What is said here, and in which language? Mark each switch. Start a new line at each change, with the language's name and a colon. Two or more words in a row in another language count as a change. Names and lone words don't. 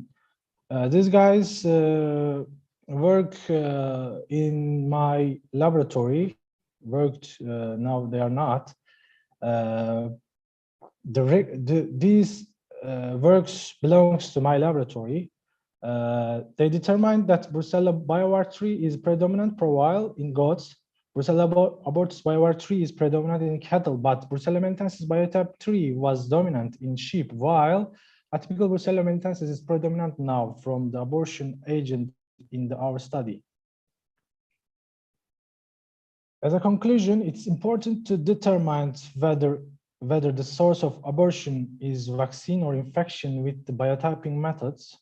English: These guys work in my laboratory, now they are not. These works belongs to my laboratory. They determined that Brucella BioWar3 is predominant profile in goats. Brucella abortus BioWar3 is predominant in cattle, but Brucella melitensis biotype 3 was dominant in sheep, while atypical Brucella melitensis is predominant now from the abortion agent in our study. As a conclusion, it's important to determine whether the source of abortion is vaccine or infection with the biotyping methods.